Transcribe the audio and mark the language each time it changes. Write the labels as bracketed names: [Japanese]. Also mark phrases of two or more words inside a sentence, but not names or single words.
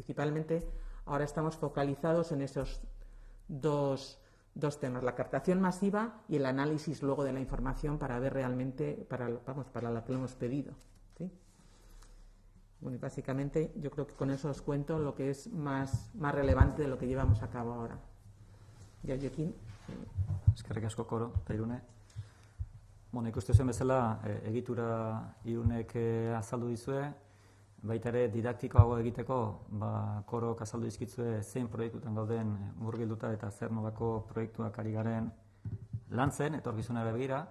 [Spanish] Y principalmente ahora estamos focalizados en esos dos dos temas, la captación masiva y el análisis luego de la información para ver realmente, para la que lo hemos pedido, ¿sí? Bueno, y básicamente yo creo que con eso os cuento lo que es más relevante de lo que llevamos a cabo ahora. Joaquín. [Basque] Eskerrik asko, Koro, eta Irune. Ikusten zuen bezala, egitura Irunek azaldu dizue, baita ere didaktikoago egiteko, Korok azaldu dizkitzue zein proiektutan gauden murgilduta eta zer nolako proiektuak ari garen lantzen, etorkizunera begira.